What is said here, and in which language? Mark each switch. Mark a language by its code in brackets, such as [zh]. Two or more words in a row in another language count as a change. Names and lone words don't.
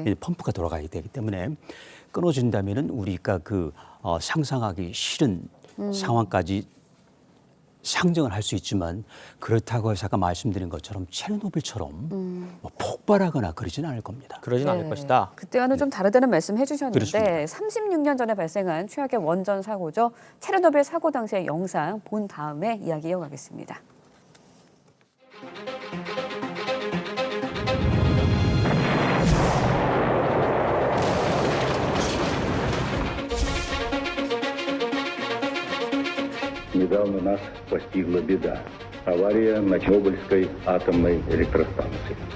[ko] 펌프가 돌아가야 되기 때문에 끊어진다면은 우리가 그 상상하기 싫은 상황까지 상정을 할 수 있지만 그렇다고 해서 아까 말씀드린 것처럼 체르노빌처럼 뭐 폭발하거나 그러지는 않을 겁니다. 그러진 않을 것이다. 그때와는 좀 다르다는 말씀 해주셨는데 그렇습니다. 36년 전에 발생한 최악의 원전 사고죠. 체르노빌 사고 당시의 영상 본 다음에 이야기 이어가겠습니다. [ru] Недавно нас постигла беда. Авария на Чернобыльской атомной электростанции.